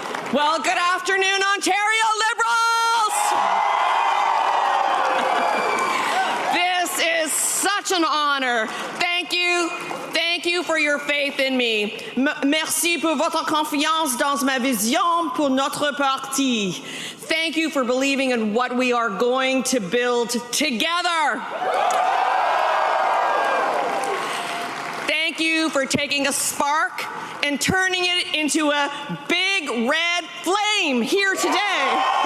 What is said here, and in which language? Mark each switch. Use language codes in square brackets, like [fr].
[en] Well, good afternoon, Ontario Liberals! This is such an honor. Thank you. Thank you for your faith in me. [fr] Merci pour votre confiance dans ma vision pour notre parti. [en] Thank you for believing in what we are going to build together. Thank you for taking a spark and turning it into a big red flame here today.